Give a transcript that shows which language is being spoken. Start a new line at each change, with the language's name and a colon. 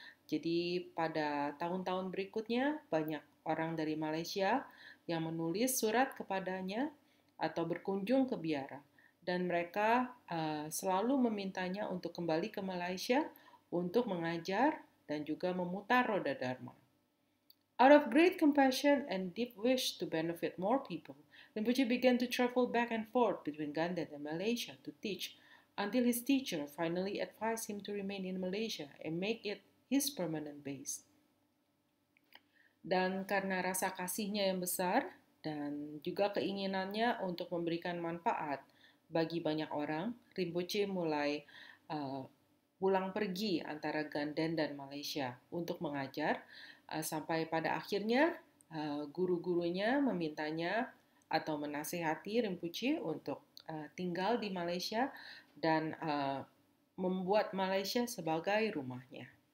Indonesian: Jadi pada tahun-tahun berikutnya banyak orang dari Malaysia yang menulis surat kepadanya atau berkunjung ke biara. Dan mereka selalu memintanya untuk kembali ke Malaysia untuk mengajar dan juga memutar roda Dharma.
English: Out of great compassion and deep wish to benefit more people, Rinpoche began to travel back and forth between Ganden and Malaysia to teach, until his teacher finally advised him to remain in Malaysia and make it his permanent base.
Indonesian: Dan karena rasa kasihnya yang besar dan juga keinginannya untuk memberikan manfaat bagi banyak orang, Rinpoche mulai pulang pergi antara Ganden dan Malaysia untuk mengajar, sampai pada akhirnya guru-gurunya memintanya atau menasihati Rinpoche untuk tinggal di Malaysia dan membuat Malaysia sebagai rumahnya.